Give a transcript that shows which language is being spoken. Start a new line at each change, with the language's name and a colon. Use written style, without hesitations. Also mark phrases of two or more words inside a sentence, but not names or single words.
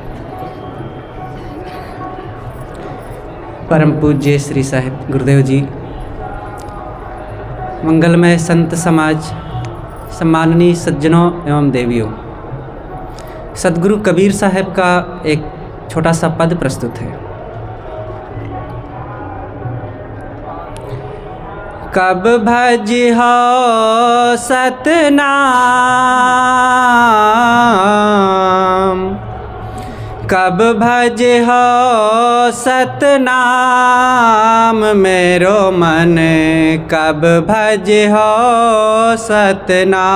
Hindi: परम पूज्य श्री साहिब गुरुदेव जी, मंगलमय संत समाज, सम्माननीय सज्जनों एवं देवियों, सद्गुरु कबीर साहब का एक छोटा सा पद प्रस्तुत है। कब भजिहो सतनाम, कब भजिहो सतनाम मेरो मन, कब भजिहो सतनाम,